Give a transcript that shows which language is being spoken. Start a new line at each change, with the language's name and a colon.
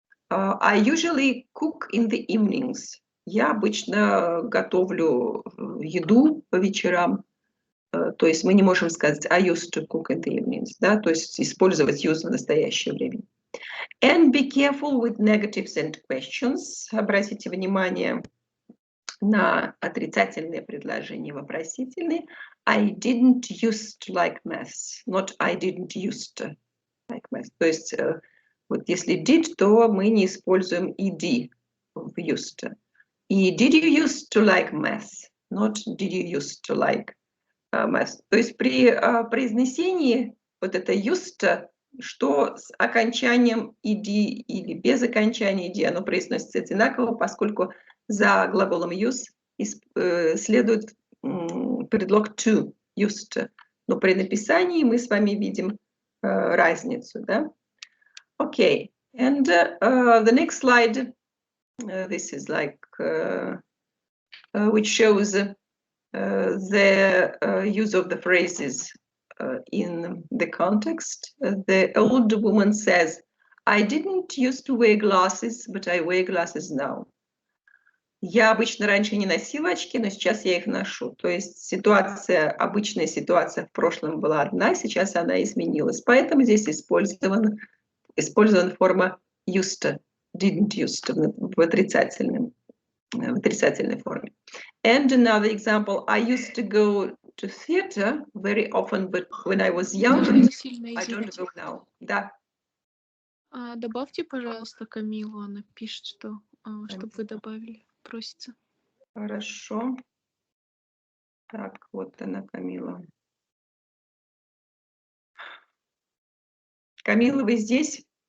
English: I usually cook in the evenings.
Russian: Я обычно готовлю еду по вечерам. То есть мы не можем сказать
English: I used to cook in the evenings,
Russian: да, то есть использовать use в настоящее время.
English: And be careful with negatives and questions.
Russian: Обратите внимание на отрицательные предложения, вопросительные.
English: I didn't used to like math, not I didn't used to like math.
Russian: То есть вот если did, то мы не используем ed в used to. И
English: did you used to like math, not did you used to like math.
Russian: То есть при произнесении вот это used to, что с окончанием ed или без окончания ed, оно произносится одинаково, поскольку за глаголом use следует предлог to, used to. Но при написании мы с вами видим разницу, да?
English: Okay, and the next slide, this is like which shows the use of the phrases in the context. The old woman says, I didn't used to wear glasses, but I wear glasses now.
Russian: Я обычно раньше не носила очки, но сейчас я их ношу. То есть ситуация, обычная ситуация в прошлом была одна, сейчас она изменилась. Поэтому здесь использована форма used to, didn't used to в отрицательной форме.
English: And another example, I used to go to theater very often, but when I was young, I don't go now.
Russian: Да. Добавьте, пожалуйста, Камилу, она пишет, что чтобы вы добавили, просится. Хорошо. Так, вот она, Камила. Камила, вы здесь?